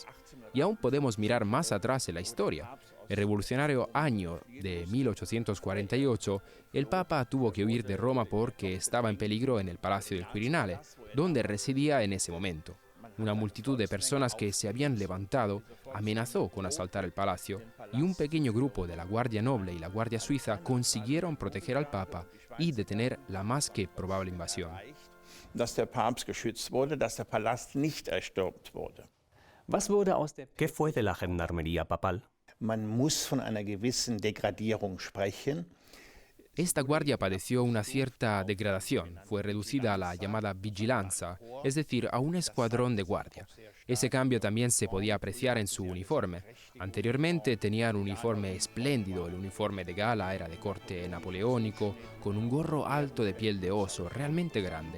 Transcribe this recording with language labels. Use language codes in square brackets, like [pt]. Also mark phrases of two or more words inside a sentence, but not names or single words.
[es] Y aún podemos mirar más atrás en la historia. El revolucionario año de 1848, el Papa tuvo que huir de Roma porque estaba en peligro en el Palacio del Quirinale, donde residía en ese momento. Una multitud de personas que se habían levantado amenazó con asaltar el palacio y un pequeño grupo de la Guardia Noble y la Guardia Suiza consiguieron proteger al Papa y detener la más que probable invasión. [de] dass der Papst geschützt wurde, dass der Palast nicht erstürmt wurde. [es] ¿Qué fue de la gendarmería papal? [de] Man muss von einer gewissen Degradierung sprechen. [es] Esta guardia padeció una cierta degradación, fue reducida a la llamada vigilanza, es decir, a un escuadrón de guardia. Ese cambio también se podía apreciar en su uniforme. Anteriormente tenían un uniforme espléndido, el uniforme de gala era de corte napoleónico, con un gorro alto de piel de oso, realmente grande.